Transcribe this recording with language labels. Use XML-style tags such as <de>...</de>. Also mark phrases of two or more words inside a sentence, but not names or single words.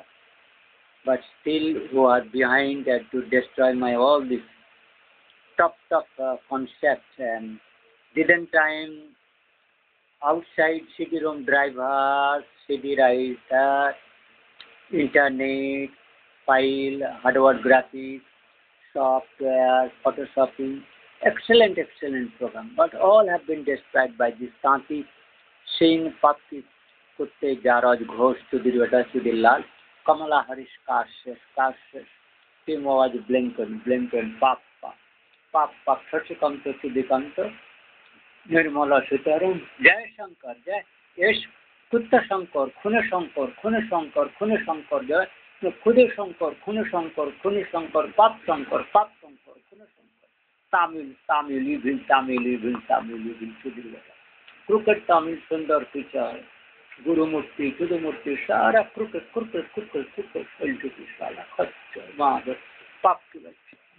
<en>But still who are behind to destroy my all this top concepts, and didn't time outside CD-ROM drivers, CD writer, internet, file, hardware graphics, software, photoshopping, excellent program, but all have been destroyed by this Kanti Singh, Papti Kutte, Jaraj Ghosh, Sudhir Sudhilal, Kamala Harris, Karses, Tim was Blinken, Papa, Shashikanta, Sudhikanta, Nirmala Sitaram, Jai Shankar, Jai, Yes, Kutta Shankar, Khune Shankar, Jai, Khude Shankar, Khune Shankar, Pap Shankar, Khune Shankar, Tamil, evil, Sudhir. Crooked Tamil, Sundar Pichar, Gurumurti, Sara, crooked, into Pisala, Mother, Pop.</en>